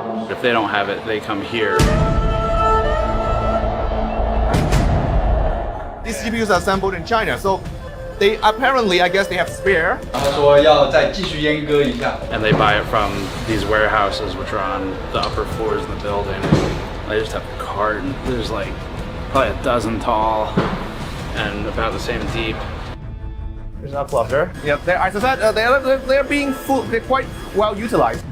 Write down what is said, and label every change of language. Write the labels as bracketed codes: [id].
[en] If they don't have it, they come here. These GPUs are assembled in China, so they apparently, I guess, they have spare. [zh] 他说要再继续阉割一下。 [en] And they buy it from these warehouses, which are on the upper floors of the building. They just have a carton. There's like probably a dozen tall and about the same deep. There's a cluster. Yep, as I said, they're being full. They're quite well utilized.